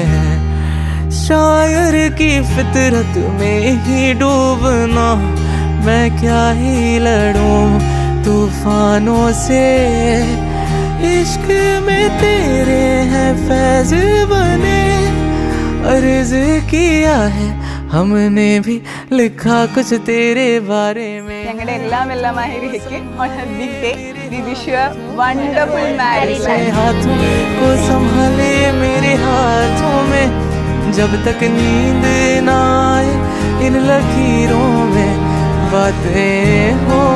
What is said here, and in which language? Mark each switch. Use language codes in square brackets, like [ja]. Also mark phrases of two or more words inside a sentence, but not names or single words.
[hi] शायर की फितरत में ही डूबना, मैं क्या ही लड़ूं तूफानों से. इश्क में तेरे हैं फैज़ बने, अर्ज़ किया है हमने भी लिखा कुछ तेरे बारे में. [ml] ഞങ്ങളുടെ എല്ലാമായ റിഹയ്ക്ക് [en] on her big day we wish you a wonderful marriage [hi] ऐसे [en] life. [hi] हाथों को संभाले मेरे हाथों में, जब तक नींद ना आए इन लकीरों में बातें